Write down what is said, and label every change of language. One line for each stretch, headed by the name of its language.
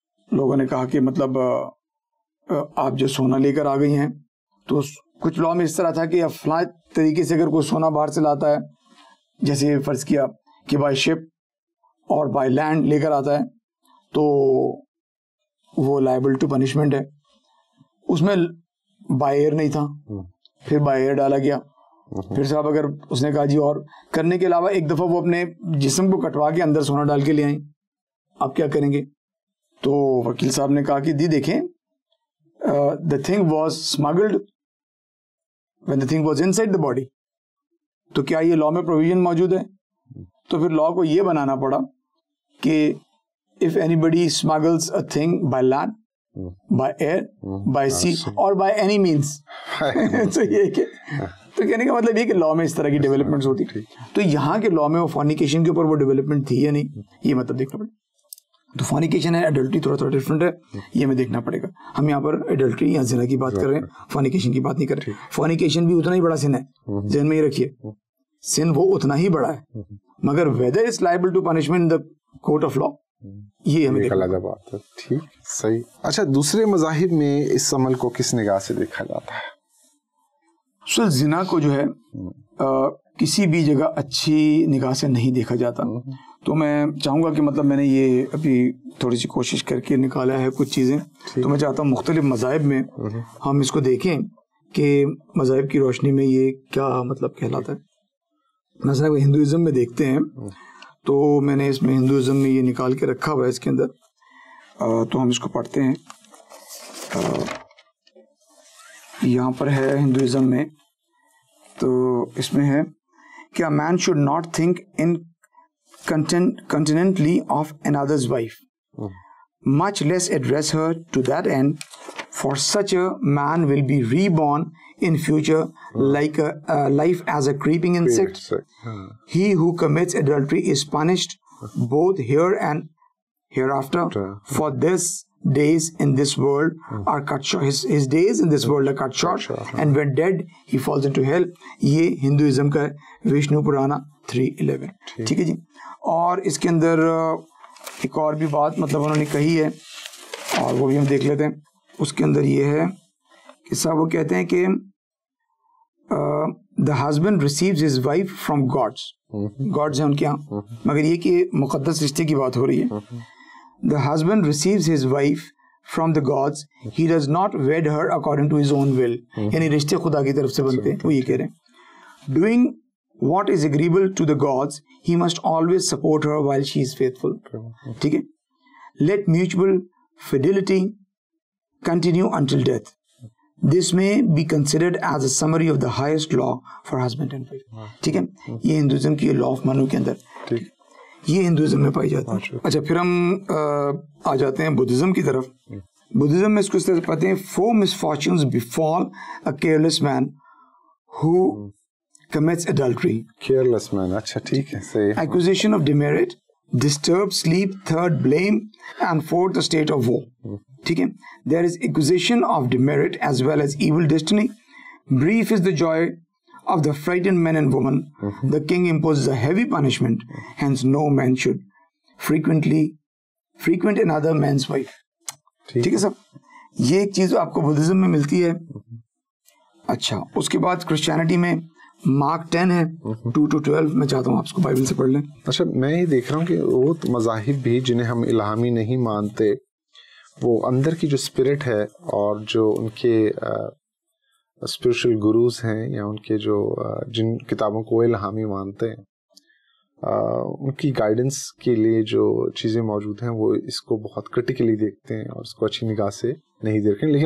Urdu: لوگوں نے کہا کہ مطلب آپ جو سونا لے کر آ گئی ہیں, تو کچھ لا میں اس طرح تھا کہ فلاں طریقے سے اگر کوئی سونا باہر سے لاتا ہے, جیسے فرض کیا کہ بائی شپ اور بائی لینڈ لے کر آتا ہے, تو وہ
English: liable to punishment
Urdu: ہے. اس میں بائی ایئر نہیں تھا, پھر بائی ایئر ڈالا گیا. پھر صاحب اگر اس نے کہا جی اور کرنے کے علاوہ ایک دفعہ وہ اپنے جسم کو کٹوا کے اندر سونا ڈال کے لے آئیں, آپ کیا کریں گے. تو وکیل صاحب نے کہا کہ دیکھیں
English: the thing was smuggled when the thing was inside the body.
Urdu: تو کیا یہ لا میں پروویژن موجود ہے. تو پھر لا کو یہ بنانا پڑا کہ
English: if anybody smuggles a thing by land, by air, by sea or by any means.
Urdu: تو یہ کہ تو کہنے کا مطلب یہ کہ لا میں اس طرح کی ڈیولپمنٹس ہوتی. تو یہاں کے لا میں وہ فورنیکیشن کے اوپر وہ ڈیولپمنٹ تھی یا نہیں, یہ مطلب دیکھنا پڑے. تو فورنیکیشن ہے, ایڈلٹری تھوڑا ڈفرنٹ ہے, یہ ہمیں دیکھنا پڑے گا. ہم یہاں پر ایڈلٹری یا زنا کی بات کر رہے ہیں, فورنیکیشن کی بات نہیں کر رہے. فورنیکیشن بھی اتنا ہی بڑا سن ہے, ذہن میں یہ رکھیے, سن وہ اتنا ہی بڑا ہے, مگر
English: whether it's liable to punishment in the court of law,
Urdu: یہ ہمیں دیکھنا بات ہے. ٹھیک, صحیح. اچھا, دوسرے مذاہب میں اس عمل کو کس نگاہ سے دیکھا جاتا ہے؟ زنا کو جو ہے کسی بھی جگہ اچھی نگاہ سے نہیں دیکھا جاتا. تو میں چاہوں گا کہ مطلب میں نے یہ ابھی تھوڑی سی کوشش کر کے نکالا ہے کچھ چیزیں, تو میں چاہتا ہوں مختلف مذاہب میں ہم اس کو دیکھیں کہ مذاہب کی روشنی میں یہ کیا مطلب کہلاتا ہے. مثلا ہندوازم میں دیکھتے ہیں, تو میں نے اس میں ہندوازم میں یہ نکال کے رکھا ہوا ہے اس کے اندر, تو ہم اس کو پڑھتے ہیں. یہاں پر ہے ہندوازم میں, تو اس میں ہے کہ
English: a man should not think incontinently of another's wife, much less address her to that end, for such a man will be reborn in future like a life as a creeping insect. He who commits adultery is punished both here and hereafter, for this days in this world are cut short. His days in this world are cut short, and when dead he falls into hell.
Urdu: یہ Hinduism کا ہے, وشنو پرانا 3:11. ٹھیک ہے جی. اور اس کے اندر ایک اور بھی بات مطلب انہوں نے کہی ہے, اور وہ بھی ہم دیکھ لیتے ہیں. اس کے اندر یہ ہے کہ صاحب وہ کہتے ہیں کہ
English: the husband receives his wife from gods.
Urdu: Gods ہیں ان کے یہاں, مگر یہ کہ مقدس رشتے کی بات ہو رہی ہے.
English: The husband receives his wife from the gods. He does not wed her according to his own will.
Urdu: یعنی رشتے خدا کی طرف سے بنتے ہیں, وہ یہ کہہ رہے ہیں.
English: Doing what is agreeable to the gods, he must always support her while she is faithful.
Urdu: ٹھیک ہے.
English: Let mutual fidelity continue until death. This may be considered as a summary of the highest law for husband and wife.
Urdu: ٹھیک ہے. یہ Hinduism کی law of منو کے اندر یہ Hinduism میں پائی جاتی ہے. اچھا, پھر ہم آ جاتے ہیں بدھزم کی طرف. بدھزم میں اس کو اس طرح پڑھتے ہیں,
English: 4 misfortunes befall a careless man who commits adultery. Careless man,
Urdu: اچھا ٹھیک ہے, صحیح.
English: Accusation of demerit, disturbed sleep, 3rd blame, and 4th a state of woe.
Urdu: ٹھیک ہے.
English: There is accusation of demerit as well as evil destiny. Brief is the joy of the frightened men and women. The king imposes a heavy punishment, hence no man should frequent another man's wife.
Urdu: ٹھیک ہے سب. یہ ایک چیز آپ کو Buddhism میں ملتی ہے. اچھا, اس کے بعد کرسچینٹی میں مارک 10 ہے 2-12. میں چاہتا ہوں آپ اس کو بائبل سے پڑھ لیں. اچھا, میں یہ دیکھ رہا ہوں کہ وہ مذاہب بھی جنہیں ہم الہامی نہیں مانتے, وہ اندر کی جو اسپرٹ ہے اور جو ان کے اسپرچل گروز ہیں یا ان کے جو جن کتابوں کو وہ الہامی مانتے ہیں, ان کی گائیڈنس کے لیے جو چیزیں موجود ہیں وہ اس کو بہت کرٹیکلی دیکھتے ہیں اور اس کو اچھی نگاہ سے نہیں دیکھتے.